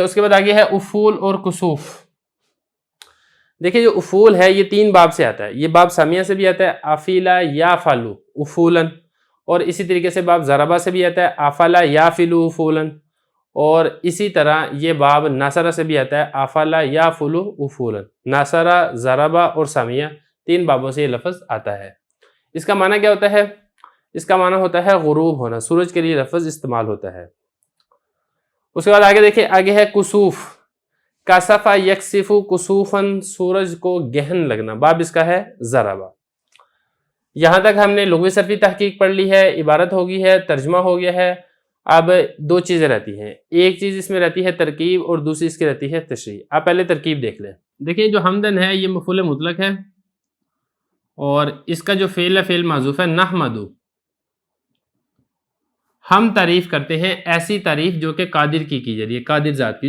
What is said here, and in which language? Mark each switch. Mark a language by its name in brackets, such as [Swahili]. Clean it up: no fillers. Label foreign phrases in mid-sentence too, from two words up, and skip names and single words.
[Urdu] اس کے بعد آگے ہے افول اور کسوف۔ دیکھیں جو افول ہے یہ 3 باب سے آتا ہے، یہ باب سامیہ سے بھی آتا ہے، [Arabic] افیلا یا فالو افولن، [Urdu] اور اسی طریقے سے باب ضربہ سے بھی آتا ہے، [Arabic] افلا یا فلو افولن، [Urdu] اور اسی طرح یہ باب ناصرہ سے بھی آتا ہے، [Arabic] افلا یا فلو افولن۔ [Urdu] ناصرہ، ضربہ اور سامیہ 3 بابوں سے یہ لفظ آتا ہے۔ اس کا معنی کیا ہوتا ہے؟ اس کا معنی ہوتا ہے غروب ہونا، سورج کے لیے لفظ استعمال ہوتا ہے۔ اس کے بعد آگے دیکھیں، آگے ہے کسوف، [Arabic] کاسفا یکسف کسوفن، [Urdu] سورج کو گہن لگنا، باب اس کا ہے ضربہ۔ یہاں تک ہم نے لغوی صرفی تحقیق پڑھ لی ہے، عبارت ہو گئی ہے، ترجمہ ہو گیا ہے۔ اب 2 چیزیں رہتی ہیں، ایک چیز اس میں رہتی ہے ترکیب اور دوسری اس کی رہتی ہے تشریح۔ آپ پہلے ترکیب دیکھ لیں۔ دیکھیں جو حمدن ہے یہ مفعول مطلق ہے، اور اس کا جو فعل ہے فعل محذوف ہے، نحمدو، ہم تعریف کرتے ہیں، ایسی تعریف جو کہ قادر کی جا رہی ہے، قادر ذات کی۔